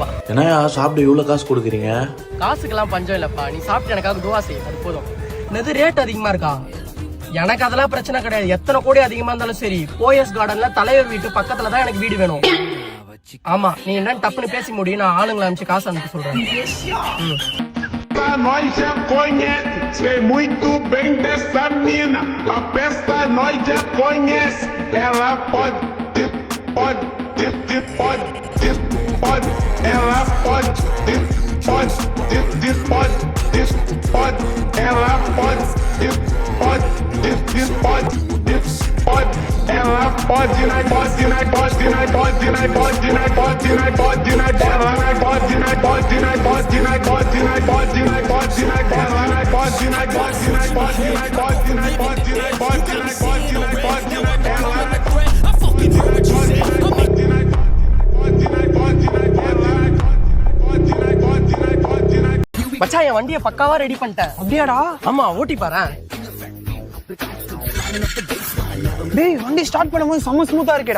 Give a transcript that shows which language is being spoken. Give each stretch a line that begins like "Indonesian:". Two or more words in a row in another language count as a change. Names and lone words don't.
Tamil: என்னய்யா சாப்பிட இவ்வளவு காசு கொடுக்குறீங்க? காசுக்கெல்லாம் பஞ்சம் இல்லப்பா, நீ சாப்பிட்டு எனக்காக துவா செய், அது போதும். என்னது ரேட் அதிகமா இருக்கா? எனக்கு அதெல்லாம் பிரச்சனை கிடையாது, எத்தனை கோடி அதிகமா இருந்தாலும் சரி. போயஸ் கார்டன்ல தலைவர் வீட்டு பக்கத்துல தான் எனக்கு வீடு வேணும். ஆமா, நீ என்னன்னு தப்புன்னு பேசி முடியும், நான் ஆளுங்களை அனுப்பிச்சு காசு அனுப்பி சொல்றேன்.
Portuguese: Nós já conhece, sei muito bem dessa mina. A peça nós já conhece. Ela pode, pode, pode, pode. Ela pode, pode, pode, pode. Ela pode, pode, pode, pode. Ela pode, pode, pode, pode, pode, pode, pode, pode. Ela pode, pode, pode, pode, pode, pode. Ela pode, pode, pode, pode,
Tamil: மச்சான், என் வண்டியை பக்காவா ரெடி பண்ணிட்டேன். அப்படியாடா? ஆமா, ஓட்டி பாரு. டேய், வண்டி ஸ்டார்ட் பண்ணும்போது செம்ம ஸ்மூத்தா இருக்கேடா.